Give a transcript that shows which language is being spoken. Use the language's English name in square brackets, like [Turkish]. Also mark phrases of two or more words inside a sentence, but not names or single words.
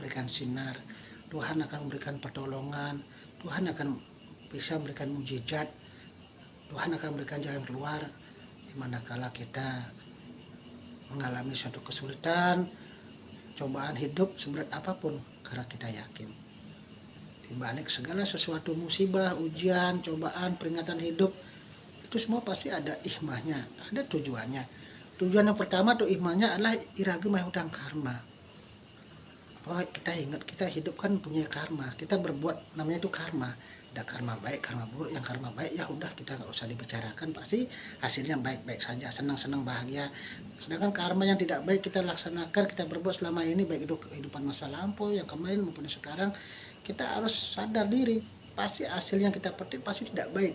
[Indonesian] memberikan sinar, Tuhan akan memberikan pertolongan, Tuhan akan bisa memberikan mujizat, Tuhan akan memberikan jalan keluar di manakala kita mengalami suatu kesulitan, cobaan hidup seberat apapun, karena kita yakin di balik segala sesuatu musibah, ujian, cobaan, peringatan hidup, itu semua pasti ada hikmahnya, ada tujuannya. Tujuan yang pertama tuh hikmahnya adalah [Balinese] iraga mahutang karma. [Indonesian] Oh, kita ingat kita hidup kan punya karma, kita berbuat namanya itu karma. Ada karma baik, karma buruk. Yang karma baik ya udah kita nggak usah dibicarakan, pasti hasilnya baik-baik saja, senang-senang, bahagia. Sedangkan karma yang tidak baik kita laksanakan, kita berbuat selama ini, baik itu kehidupan masa lampau, yang kemarin maupun sekarang, kita harus sadar diri, pasti hasil yang kita petik pasti tidak baik.